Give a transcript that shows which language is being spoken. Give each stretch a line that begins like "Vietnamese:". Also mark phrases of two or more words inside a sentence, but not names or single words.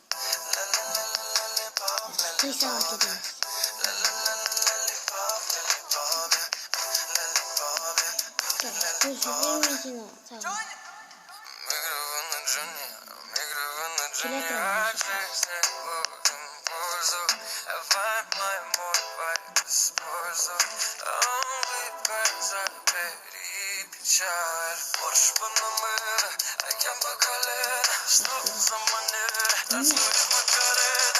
Kazakh: Крисаға кетеміз. Көрсетейін мен сені саған. Келе тұрам.
Russian: Можешь по номеру, а я по колено. Что за манера, танцуешь Макарена.